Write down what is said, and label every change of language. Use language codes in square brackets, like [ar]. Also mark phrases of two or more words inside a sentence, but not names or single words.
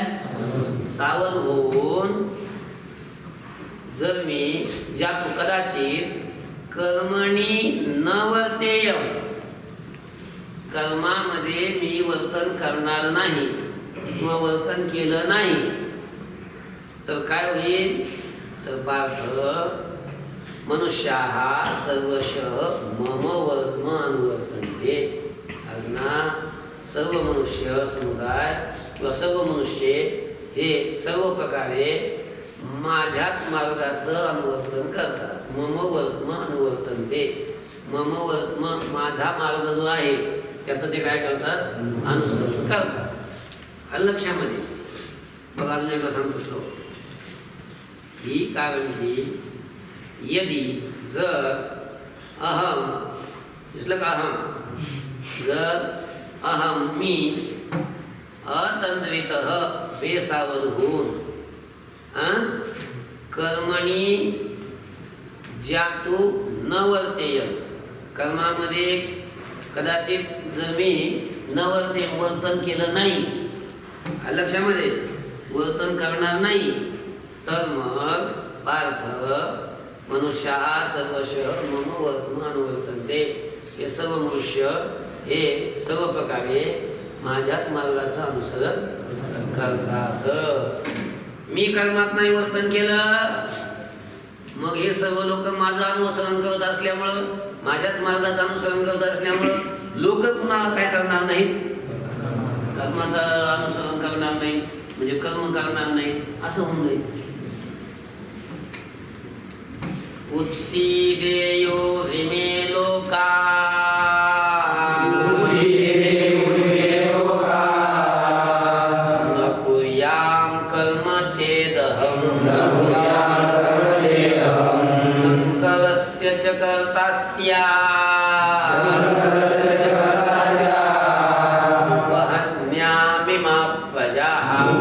[mr] सावध होऊन जर मी ज्यातू कदाचित [sa] कर्मणी न वर्तेय, [mr] कर्मामध्ये मी वर्तन करणार नाही किंवा वर्तन केलं नाही, तर काय होईल? [sa] तर पार्थ मनुष्याः सर्वशः मम वर्त्म अनुवर्तन्ते. [mr] अर्जुना, सर्व मनुष्य समुदाय किंवा सर्व मनुष्य हे सर्व प्रकारे माझ्याच मार्गाचं अनुवर्तन करतात. [sa] मम वर्त्म अनुवर्तन्ते. मम वर्त्म [mr] माझा मार्ग जो आहे त्याचं ते काय करतात? अनुसरण करतात. आलं लक्षामध्ये? बघा अजून एकदा सांगतो श्लोक. ही कारण की यदि जर अहम, दिसलं का? अहम जर अहम मी अतन्वित बेसावध होऊन [sa] कर्मणी ज्यातू न वर्तेय, [mr] कर्मामध्ये कदाचित जर मी न वर्तन केलं नाही, लक्षामध्ये वर्तन करणार नाही, तर मग [sa] पार्थ मनुष्याः सर्वशः मम वर्त्म अनुवर्तन्ते. [mr] हे सर्व मनुष्य हे सर्व प्रकारे माझ्याच मार्गाचं अनुसरण करतात. मी कर्मात नाही वर्तन केलं, मग हे सर्व लोक माझं अनुसरण करत असल्यामुळं, माझ्याच मार्गाचं अनुसरण करत असल्यामुळं लोक पुन्हा काय करणार नाहीत? कर्माचं अनुसरण करणार नाही, म्हणजे कर्म करणार नाही, असं होऊन जाईल. [sa] उत्सीदेयो इमे लोका न कुर्याम कर्म चेदहम् संकरस्य च कर्ता स्यात् उपहन्यामि मा प्रजाः.